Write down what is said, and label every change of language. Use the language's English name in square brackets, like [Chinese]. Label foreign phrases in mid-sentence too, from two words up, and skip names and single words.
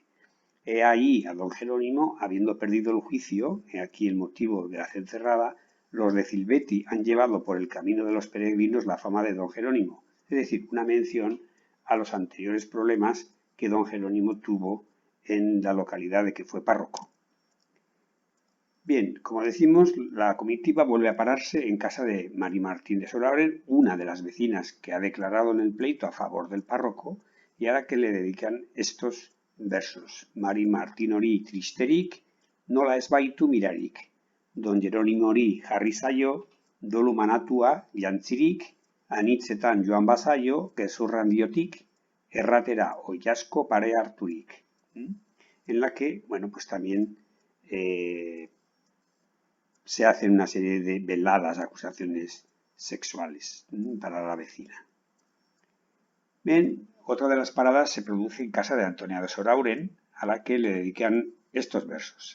[Spanish] He ahí a don Jerónimo, habiendo perdido el juicio, he aquí el motivo de la cencerrada, los de Cilveti han llevado por el camino de los peregrinos la fama de don Jerónimo, es decir, una mención a los anteriores problemas que don Jerónimo tuvo en la localidad de que fue párroco. Bien, como decimos, la comitiva vuelve a pararse en casa de Mari Martín de Solabren, una de las vecinas que ha declarado en el pleito a favor del párroco, y a la que le dedican estos versos. [Basque] Mari Martín hori tristerik, nola ez baitu mirarik. Don Jerónimo hori jarri zaio, dolu manatua jantzirik, anitzetan joan bazaio, gezurran diotik, erratera oiasko pare harturik. [Spanish] En la que, bueno, pues también se hacen una serie de veladas acusaciones sexuales para la vecina. Bien, otra de las paradas se produce en casa de Antonia de Sorauren, a la que le dedican estos versos.